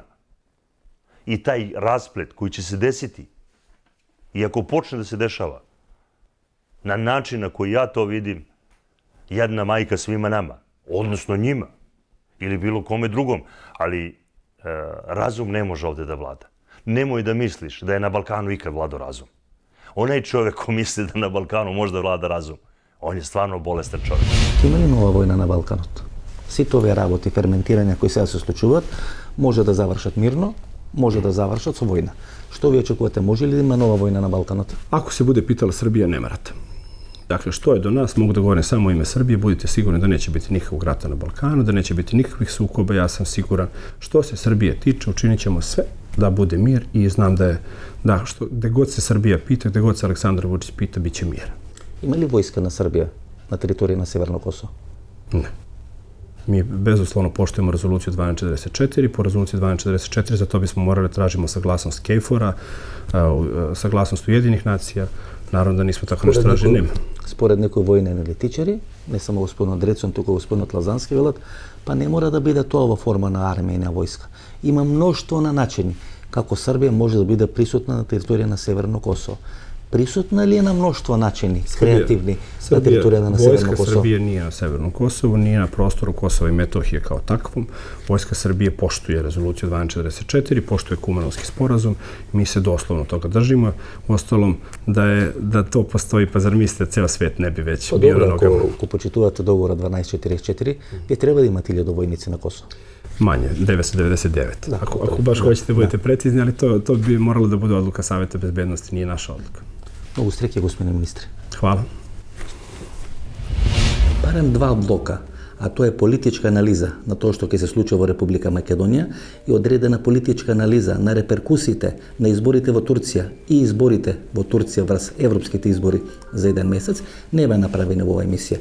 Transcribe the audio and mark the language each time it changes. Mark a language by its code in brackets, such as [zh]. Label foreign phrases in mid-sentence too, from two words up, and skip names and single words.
[sr] I taj rasplet koji će se desiti, i ako počne da se dešava, na način na koji ja to vidim, jedna majka svima nama, odnosno njima, ili bilo kome drugom, ali razum ne može ovde da vlada. Nemoj da misliš da je na Balkanu ikad vladao razum. Onaj čovjek ko misli da na Balkanu može da vlada razum, on je stvarno bolestan čovjek. [mk] Има ли нова војна на Балканот? Сите овие работи, ферментирања кои сега се случуваат, може да завршат мирно, може да завршат со војна. Што ви очекувате, може ли да има нова војна на Балканот? [sr] Ako se bude pitala Srbija, nema rata. Dakle, što je do nas, mogu da govorim samo u ime Srbije, budite sigurni da neće biti nikakvog rata na Balkanu, da neće biti nikakvih sukoba, ja sam siguran. Što se Srbije tiče, učinit ćemo sve da bude mir i znam da je, gde god se Srbija pita, gde god se Aleksandar Vučić pita, bit će mir. [mk] Има ли војска на Србија на територија на Северно Косово? Не. [sr] Mi bezuslovno poštujemo rezoluciju 1244, po rezoluciji 1244 za to bismo morali tražimo saglasnost KFOR-a, saglasnost Ujedinih nacija, naravno da nismo tako nešto tražili. [mk] Според некои војни аналитичари, не само господин Дрецон, туку господин Лазански велат, па не мора да биде тоа во форма на армија и на војска. Има мноштво на начини како Србија може да биде присутна на територија на Северно Косово. Присутна ли е на мноштво начини, креативни, на територија на Северно [sr] Vojska [mk] Косово? [sr] Srbije nije na Severnom Kosovu, nije na prostoru Kosova i Metohije kao takvom. Vojska Srbije poštuje rezoluciju 1244, poštuje Kumanovski sporazum. Mi se doslovno toga držimo. Uostalom, da to postoji, pa zar mislite, ceo svet ne bi već bio na nogama? [mk] Ако почитувате договора 1244, би треба да имате 1000 војници на Косово. [sr] Manje, 999. Ako baš hoćete, budete precizni, ali to bi moralo da bude odluka Saveta bezbednosti, nije naša odluka. [mk] Многу среќа, господине министре. [sr] Hvala. [mk] Барем два блока, а тоа е политичка анализа на тоа што ќе се случи во Република Македонија и одредена политичка анализа на реперкусиите на изборите во Турција и изборите во Турција врз европските избори за еден месец, не бе направени во оваа емисија.